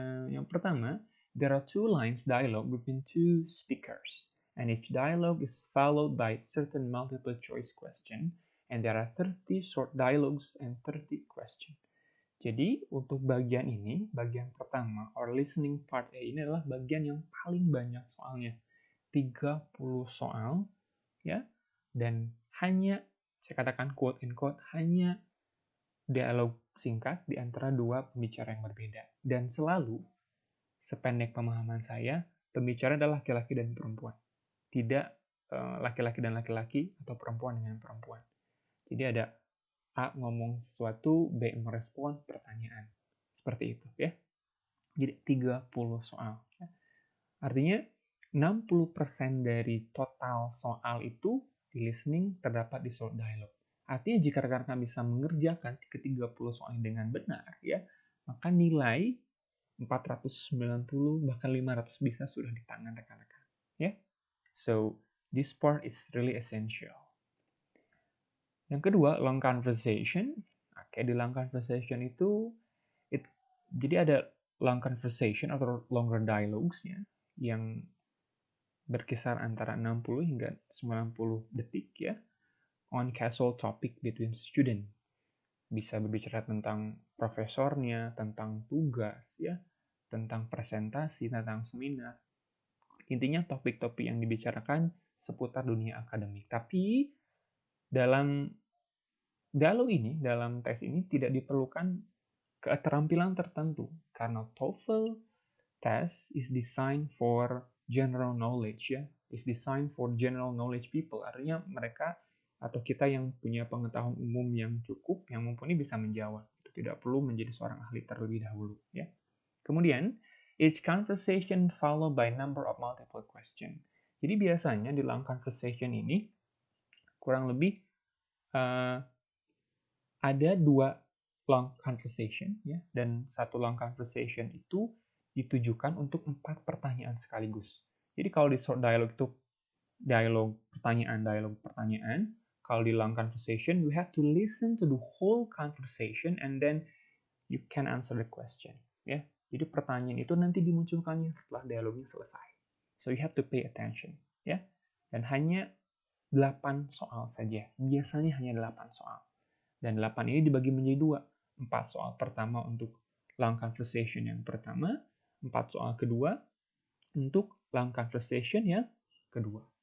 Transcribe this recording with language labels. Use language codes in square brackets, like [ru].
[id] Yang pertama, [en] there are 2 lines dialogue between 2 speakers, and each dialogue is followed by certain multiple choice question, and there are 30 short dialogues and 30 question. [id] Jadi, untuk bagian ini, bagian pertama, or listening part A ini adalah bagian yang paling banyak soalnya. 30 soal, ya, dan hanya, saya katakan [en] quote and quote, [id] hanya dialog singkat di antara dua pembicara yang berbeda. Dan selalu, sependek pemahaman saya, pembicara adalah laki-laki dan perempuan. Tidak laki-laki dan laki-laki atau perempuan dengan perempuan. Jadi ada A ngomong sesuatu, B merespon pertanyaan. Seperti itu ya. Jadi 30 soal. Artinya 60% dari total soal itu di listening terdapat di short dialogue. Artinya jika rekan-rekan bisa mengerjakan ke-30 soal dengan benar, ya, maka nilai 490 bahkan 500 bisa sudah di tangan rekan-rekan. [en] Ya, so this part is really essential. [id] Yang kedua, long conversation. Oke, di long conversation itu, jadi ada long conversation atau longer dialogues ya, yang berkisar antara 60 hingga 90 detik ya, [en] on casual topic between student. [id] Bisa berbicara tentang profesornya, tentang tugas ya, tentang presentasi, tentang seminar. Intinya topik-topik yang dibicarakan seputar dunia akademik. Tapi dalam dialog ini, dalam tes ini tidak diperlukan keterampilan tertentu karena [en] TOEFL test is designed for general knowledge [id] ya, [en] is designed for general knowledge people. [id] Artinya mereka atau kita yang punya pengetahuan umum yang cukup, yang mumpuni bisa menjawab. Itu tidak perlu menjadi seorang ahli terlebih dahulu ya. Kemudian [en] each conversation followed by number of multiple question. [id] Jadi biasanya di long conversation ini kurang lebih ada 2 long conversation ya, dan satu long conversation itu ditujukan untuk 4 pertanyaan sekaligus. Jadi kalau di short dialogue itu dialog pertanyaan. Kalau di [en] long conversation you have to listen to the whole conversation and then you can answer the question. [id] Ya, jadi pertanyaan itu nanti dimunculkannya setelah dialognya selesai. [en] So you have to pay attention. [id] Ya, dan hanya 8 soal saja. Biasanya hanya 8 soal. Dan 8 ini dibagi menjadi 2. 4 soal pertama untuk long conversation yang pertama, 4 soal kedua untuk long conversation yang kedua.